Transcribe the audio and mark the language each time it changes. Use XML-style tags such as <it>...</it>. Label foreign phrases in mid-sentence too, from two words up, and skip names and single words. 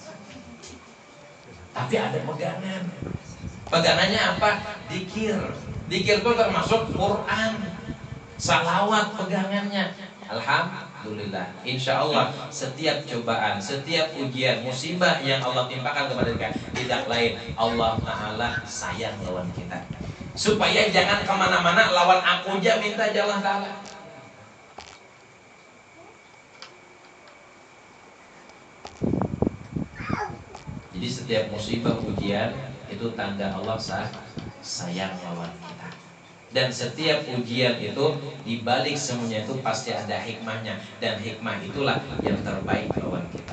<id>Tapi ada pegangan. Pegangannya apa? Dzikir. Dzikir itu termasuk Quran. Salawat pegangannya. Alhamdulillah.</id> <ar>إن شاء الله</ar> <id>setiap cobaan, setiap ujian, musibah yang Allah timpakan kepada kita, tidak lain Allah Ta'ala sayang lawan kita. Supaya jangan kemana-mana lawan aku aja, minta Allah Ta'ala. Jadi setiap musibah ujian itu tanda Allah sayang lawan kita. Dan setiap ujian itu dibalik semuanya itu pasti ada hikmahnya, dan hikmah itulah yang terbaik lawan kita.</id>